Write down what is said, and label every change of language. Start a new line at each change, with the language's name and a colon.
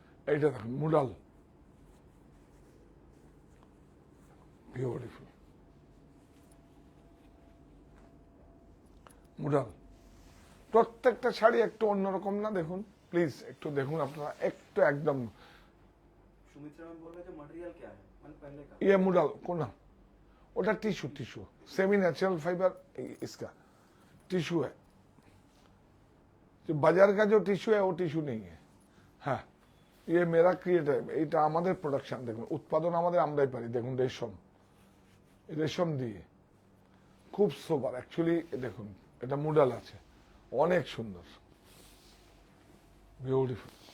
Bangla: এইটা দেখুন মুডাল, বিউটিফুল মুডাল। প্রত্যেকটা শাড়ি একটু অন্যরকম না? দেখুন প্লিজ একটু দেখুন আপনারা, একটু একদম।
Hindi: सुमित्रा मैम बोल रहे थे मटेरियल क्या है, मैंने पहले कहा। ये मुडल कोना,
Bangla: ওটা টিস্যু,
Hindi: টিস্যू सेमी नेचुरल फाइबर, इसका टिश्यू है। जो बाजार का जो टिश्यू है वो टिश्यू नहीं है।
Bangla: হ্যাঁ,
Hindi: ये मेरा क्रिएट है,
Bangla: এটা আমাদের প্রোডাকশন। দেখুন উৎপাদন আমাদের, আমরাই পারি। দেখুন রেশম, রেশম দিয়ে খুব সোবার অ্যাকচুয়ালি। দেখুন এটা মুডাল আছে, অনেক সুন্দর, বিউটিফুল।